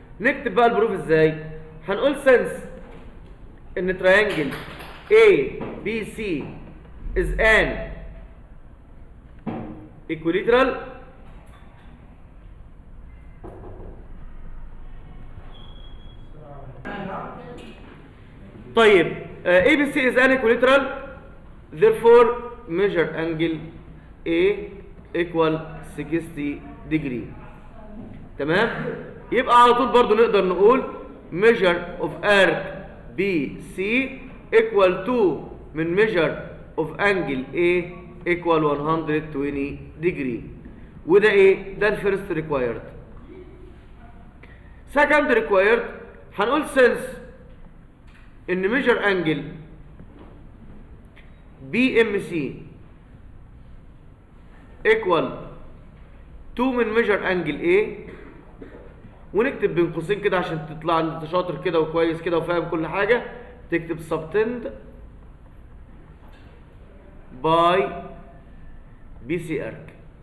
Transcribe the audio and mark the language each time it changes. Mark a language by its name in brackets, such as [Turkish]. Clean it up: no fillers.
[Arabic] نكتب بقى البروف ازاي؟ هنقول سنس ان تريانجل [English] ABC is an equilateral [Arabic] طيب [English] ABC is an equilateral therefore measure angle A equal 60 degree. [Arabic] تمام. يبقى على طول برضو نقدر نقول [English] measure of arc BC equal to [Arabic] من [English] measure of angle A equal 120 degree. [Arabic] وده ايه؟ ده الفيرست required. [English] second required [Arabic] هنقول [English] since [Arabic] ان [English] measure angle BMC equal [Arabic] 2 من [English] measure angle A، [Arabic] ونكتب بين قوسين كده عشان تطلع انت شاطر كده وكويس كده وفاهم كل حاجه، تكتب [English] Subtended by B C arc.